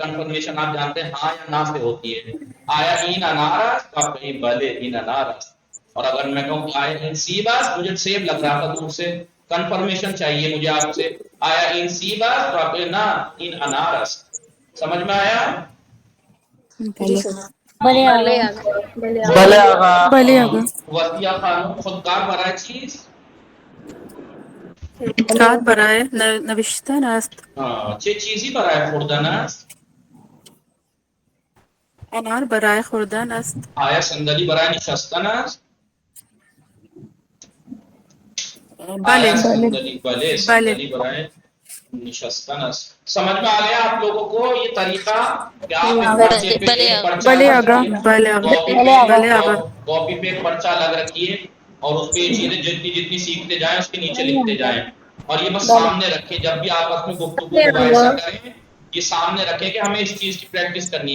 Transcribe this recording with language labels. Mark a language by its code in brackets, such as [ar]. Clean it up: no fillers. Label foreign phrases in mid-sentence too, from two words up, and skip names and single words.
[ur] کنفرمیشن آپ جانتے ہیں ہاں یا نہ سے ہوتی ہے. [fa] آیا ان انارس [ur] تو آپ کہیں [fa] بھلے ان انارس. [ur] اور اگر میں کہوں [fa] آیا ان سیبس، [ur] مجھے سیب لگ رہا تھا دور سے، کنفرمیشن چاہیے مجھے آپ سے. [fa] آیا ان سیبس [ur] تو آپ کہیں [fa] نہ ان انارس. [ur] سمجھ میں آیا؟ [fa] بلے آقا. وصیہ خانم خودکار برای چیز کار برای نوشتن است. چه چیزی برای خوردن است؟ انار برای خوردن است. آیا صندلی برای نشستن است؟ بله. صندلی برای نشستن است. [ur] سمجھ میں آ گیا آپ لوگوں کو یہ طریقہ کہ آپ کاپی پہ پرچہ الگ رکھیے اور اس پہ چیزیں جتنی جتنی سیکھتے جائیں اس کے نیچے لکھتے جائیں، اور یہ بس سامنے رکھے. جب بھی آپس میں گفتگو مباحثہ کریں یہ سامنے رکھے کہ ہمیں اس چیز کی پریکٹس کرنی ہے.